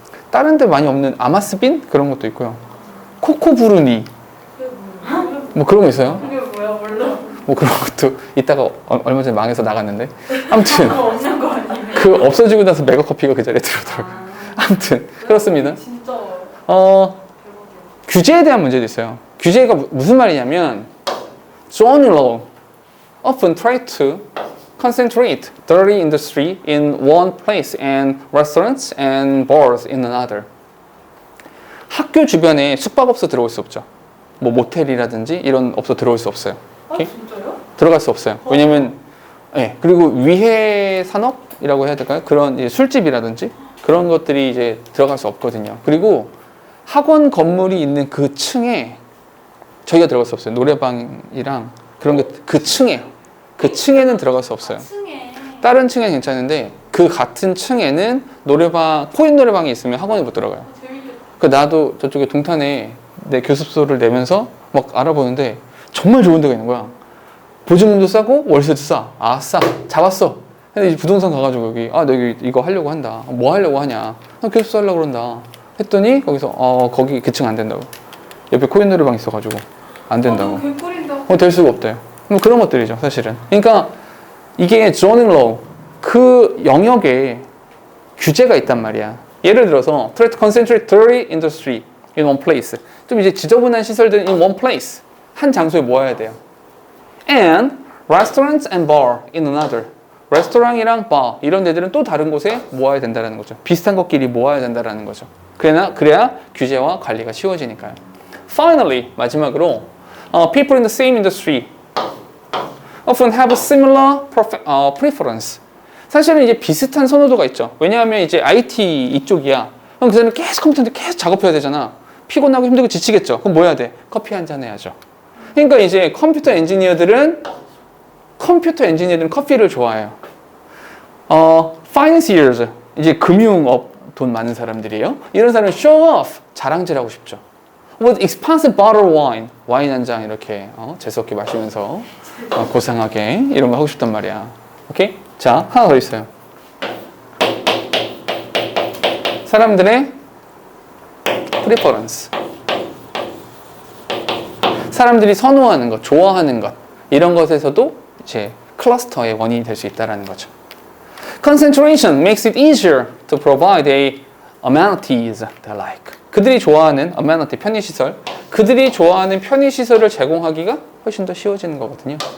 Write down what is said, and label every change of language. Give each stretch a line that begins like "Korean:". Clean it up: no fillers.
Korean: 다른 데 많이 없는 아마스빈 그런 것도 있고요. 코코부르니 뭐 그런 거 있어요. 그게 뭐야 몰라. 뭐 그런 것도 이따가 얼마 전에 망해서 나갔는데 아무튼 그거 없는 거 아니에요? 그 없어지고 나서 메가커피가 그 자리에 들어오더라고요. 아무튼 그렇습니다. 진짜 규제에 대한 문제도 있어요. 규제가 무슨 말이냐면
English: John Law often try to concentrate dirty industry in one place and restaurants and bars in another.
Korean: 학교 주변에 숙박업소 들어올 수 없죠. 뭐 모텔이라든지 이런 업소 들어올 수 없어요. 오케이? 진짜요? 들어갈 수 없어요. 왜냐면 그리고 위해 산업이라고 해야 될까요? 그런 이제 술집이라든지 그런 것들이 이제 들어갈 수 없거든요. 그리고 학원 건물이 있는 그 층에 저희가 들어갈 수 없어요. 노래방이랑 그런 게 그 층에 그 층에는 들어갈 수 없어요. 층에. 다른 층에는 괜찮은데 그 같은 층에는 노래방 코인 노래방이 있으면 학원에 못 들어가요. 재밌겠다. 그 나도 저쪽에 동탄에 내 교습소를 내면서 막 알아보는데 정말 좋은 데가 있는 거야. 보증금도 싸고 월세도 싸. 아, 싸. 잡았어. 근데 이제 부동산 가가지고 여기 너 여기 이거 하려고 한다. 뭐 하려고 하냐? 나 교습소 하려고 그런다. 했더니 거기서 거기 그 층 안 된다고. 옆에 코인 노래방 있어가지고 안 된다고. 개꿀인다. 될 수가 없대요. 뭐 그런 것들이죠, 사실은. 그러니까 이게 zoning law 그 영역에 규제가 있단 말이야. 예를 들어서
English: try to concentrate dirty industry in one place.
Korean: 좀 이제 지저분한 시설들
English: in one place.
Korean: 한 장소에 모아야 돼요.
English: And restaurants and bar in another.
Korean: 레스토랑이랑 바 이런 데들은 또 다른 곳에 모아야 된다는 거죠. 비슷한 것끼리 모아야 된다는 거죠. 그래야 규제와 관리가 쉬워지니까요. Finally, 마지막으로
English: people in the same industry often have a similar preference.
Korean: 사실은 이제 비슷한 선호도가 있죠. 왜냐하면 이제 IT 이쪽이야. 그럼 그 사람은 계속 컴퓨터인데 계속 작업해야 되잖아. 피곤하고 힘들고 지치겠죠. 그럼 뭐 해야 돼? 커피 한 잔 해야죠. 그러니까 이제 컴퓨터 엔지니어들은 커피를 좋아해요. financiers, 이제 금융업 돈 많은 사람들이에요. 이런 사람은
English: show off,
Korean: 자랑질하고 싶죠.
English: With expensive bottle wine,
Korean: 와인 한 잔 이렇게 재수없게 마시면서 고상하게 이런 거 하고 싶단 말이야. 오케이? 자, 하나 더 있어요. 사람들의 preference. 사람들이 선호하는 것, 좋아하는 것 이런 것에서도 이제 클러스터의 원인이 될 수 있다는 거죠.
English: Concentration makes it easier to provide amenities they like.
Korean: 그들이 좋아하는 amenity, 편의시설, 그들이 좋아하는 편의시설을 제공하기가 훨씬 더 쉬워지는 거거든요.